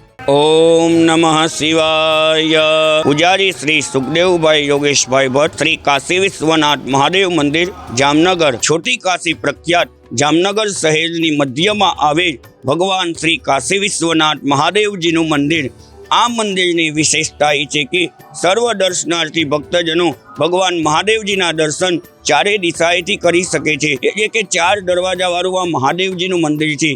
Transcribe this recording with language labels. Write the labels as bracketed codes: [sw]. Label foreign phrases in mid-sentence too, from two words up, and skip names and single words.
[sa] ओम नमः शिवाय। [hi] पुजारी श्री सुखदेवभाई योगेशभाई भट्ट, श्री काशी विश्वनाथ महादेव मंदिर, जामनगर। [gu] છોટી કાશી પ્રખ્યાત જામનગર શહેરની મધ્યમાં આવેલ ભગવાન શ્રી કાશી વિશ્વનાથ મહાદેવજીનું મંદિર। આ મંદિરની વિશેષતા એ છે કે સર્વ દર્શનાર્થી ભક્તજનો ભગવાન મહાદેવજીના દર્શન ચારે દિશાએથી કરી શકે છે। એટલે કે 4 દરવાજા વાળું આ મહાદેવજીનું મંદિર છે।